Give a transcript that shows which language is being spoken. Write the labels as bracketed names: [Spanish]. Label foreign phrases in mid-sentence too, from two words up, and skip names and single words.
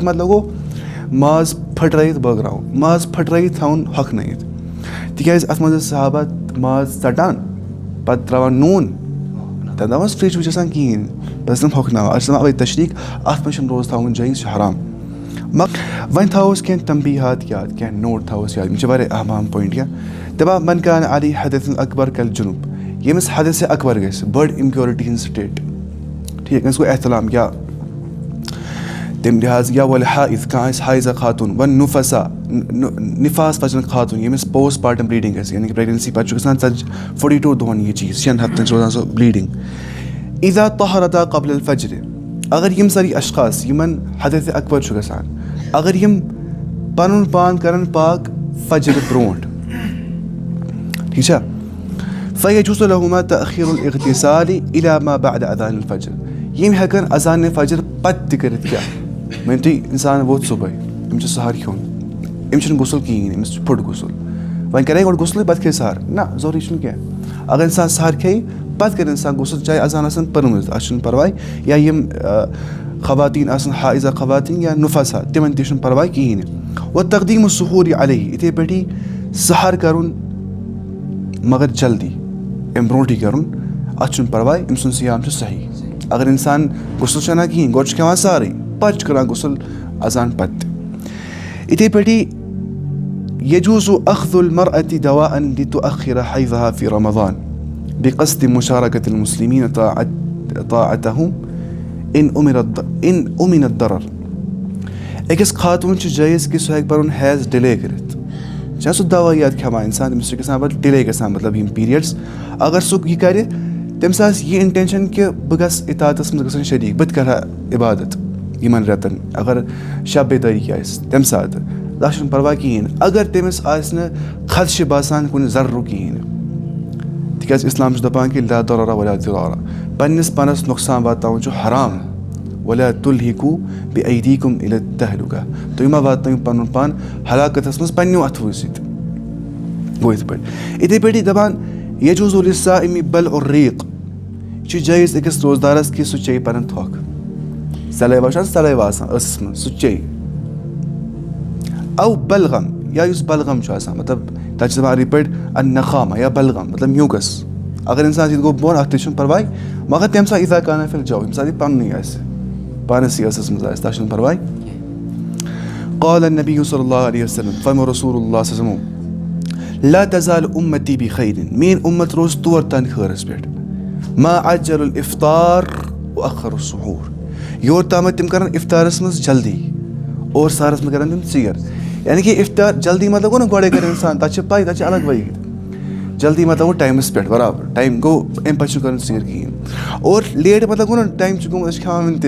[Kashmiri] مطلب گوٚو ماز پھٕٹرٲیِتھ بٲگراوُن ماز پھٕٹرٲیِتھ تھاوُن ہۄکھنٲیِتھ تِکیازِ اَتھ منٛز ٲسۍ صحابہ ماز ژَٹان پَتہٕ ترٛاوان نوٗن تَمہِ دۄہ اوس فرٛج وِج آسان کِہیٖنۍ پَتہٕ ٲسۍ تِم ہۄکھناوان اَتھ چھِ دَپان اَوَے تشریٖق اَتھ منٛز چھُنہٕ روزٕ تھاوُن جٲیِز چھُ حرام وۄنۍ تھاووس کینٛہہ تنبیٖہات یاد کینٛہہ نوٹ تھاووس یاد یِم چھِ واریاہ اہم پویِنٛٹ کینٛہہ دَپان [Arabic] من کان علی حدث اکبر [Kashmiri] کَلہِ جُنوٗب ییٚمِس حدث اکبر گژھِ بٔڑ اِمپیورٹی ہِنٛز سٹیٹ ٹھیٖک أمِس گوٚو احتلام یا تَمہِ لحاظ یا وَلہِ حایِض کانٛہہ آسہِ حایضہ خاتوٗن وۄنۍ نُفسا نِفاس پَزن خاتوٗن ییٚمِس [English] post partum bleeding [Kashmiri] گژھِ یعنے کہِ پریگنینسی پَتہٕ چھُ گژھان 42 دۄہَن یہِ چیٖز 6 ہفتن چھِ روزان سۄ بلیٖڈِنٛگ [Arabic] اِذا طہرتا قبل الفجرِ [Kashmiri] اگر یِم سٲری اشخاص یِمن حدث اکبر چھُ گژھان اگر یِم پَنُن پان کَران پاک فجرٕ برونٛٹھ ٹھیٖک چھا [Arabic] فیجوٗزُ لَہُما تأخیٖرُ الاغتسالِ اِلی ما بعد اذان الفجر [Kashmiri] یِم ہٮ۪کَن اذانِ فجر پَتہٕ تہِ کٔرِتھ کیٛاہ مٲنِو تُہۍ اِنسان ووت صُبحٲے أمِس چھُ سحر کھیوٚن أمِس چھُنہٕ غسل کِہیٖنۍ أمِس چھُ پھُٹ غسل وۄنۍ کَرے گۄڈٕ غسلٕے پَتہٕ کھیٚیہِ سحر نہ ضروٗری چھُنہٕ کینٛہہ اگر اِنسان سحر کھیٚیہِ پَتہٕ کَرِ اِنسان غسل چاہے اذان آسن پٔرمٕژ اَتھ چھُنہٕ پَرواے یا یِم خواتیٖن آسن حایضہ خواتیٖن یا نُفسا تِمن تہِ چھُنہٕ پَرواے کِہیٖنۍ نہٕ وۄنۍ [Arabic] تقدیٖمُ سحوٗرِ علیہ [Kashmiri] یِتھَے پٲٹھی سحر کَرُن مگر جلدی اَمہِ برونٛٹھٕے کَرُن اَتھ چھُنہٕ پَرواے أمۍ سُنٛد سِیام چھُ صحیح اگر اِنسان غسل چھُ اَنان کِہیٖنۍ گۄڈٕ چھُ کھٮ۪وان سحرٕے پَتہٕ چھُ کَران غسل اذان پَتہٕ تہِ یِتھَے پٲٹھی [Arabic] یجوٗزُ اخذُ المرأة دواءً لتؤخر حیضها في رمضان بقصد مشاركة المسلمين طاعتهم إن أُمِن الضرر [Kashmiri] أکِس خاتوٗن چھُ جٲیِز کہِ سُہ ہٮ۪کہِ پَنُن حیض ڈِلے کٔرِتھ چھا سُہ دوا یاد کھٮ۪وان اِنسان تٔمِس چھُ گژھان پَتہٕ ڈِلے گژھان مطلب یِم پیٖریڈٕس اگر سُہ یہِ کَرِ تٔمِس آسہِ یہِ اِنٹٮ۪نشَن کہِ بہٕ گژھٕ اِطاعتَس منٛز گژھُن شریٖک بہٕ تہِ کَرٕ ہا عبادت یِمَن رٮ۪تَن اگر شب بیدٲری آسہِ تَمہِ ساتہٕ تَتھ چھُنہٕ پَرواے کِہیٖنۍ نہٕ اگر تٔمِس آسہِ نہٕ خدشہِ باسان کُنہِ ضروٗرت کِہیٖنۍ نہٕ تِکیٛازِ اِسلام چھُ دَپان کہِ [Arabic] لا ضرورا ولا ضرارا [Kashmiri] پنٛنِس پانَس نۄقصان واتناوُن چھُ حرام [Arabic] ولا تُلہِکوٗ بِایدیکُم اِلی التہلُکہ [Kashmiri] تُہۍ مہ واتنٲیِو پَنُن پان ہلاکتَس منٛز پنٛنیو اَتھوٕے سۭتۍ گوٚو یِتھ پٲٹھۍ یِتھَے پٲٹھی دَپان [Arabic] یجوٗزُ لِلصائِمِ بلعُ الریٖق [Kashmiri] یہِ چھُ جٲیِز أکِس روزدارَس کہِ سُہ چیٚیہِ پَنُن تھۄکھ سلیوا چھُ سلیوا آسان ٲسَس منٛز سُہ چیٚیہِ او بلغم یا یُس بلغم چھُ آسان مطلب تَتھ چھِ دَپان یِتھ پٲٹھۍ النخامہ یا بلغم مطلب میوٗکَس اگر اِنسان ییٚتہِ گوٚو بۄن اَتھ تہِ چھُنہٕ پَرواے مگر تَمہِ ساتہٕ [Arabic] اِذا کانَ فِی الجو [Kashmiri] ییٚمہِ ساتہٕ یہِ پَننُے آسہِ پانَسٕے ٲسَس منٛز آسہِ تَتھ چھُنہٕ پَرواے [Arabic] قال النبی صلی اللہ علیہ وسلم [Kashmiri] فرمو [Arabic] رسول اللہ صلی اللہ علیہ وسلم لا تزال اُمتی بخیرٍ [Kashmiri] میٲنۍ اُمت روز تور تانۍ خٲرَس پٮ۪ٹھ [Arabic] ما عجل الافطار وأخر السحوٗر [Kashmiri] یور تامَتھ تِم کَرَن اِفطارَس منٛز جلدی اور سحرَس منٛز کَرَن تِم ژیر یعنے کہِ اِفطار جلدی مطلب گوٚو نہ گۄڈَے کَرِ اِنسان تَتھ چھِ پَے تَتھ چھِ الگ وٲیِتھ جلدی مطلب گوٚو ٹایمَس پٮ۪ٹھ برابر ٹایم گوٚو اَمہِ پَتہٕ چھُنہٕ کَرُن ژیر کِہیٖنۍ اور لیٹ مطلب گوٚو نہ ٹایم چھُ گوٚمُت أسۍ چھِ کھٮ۪وان وٕنہِ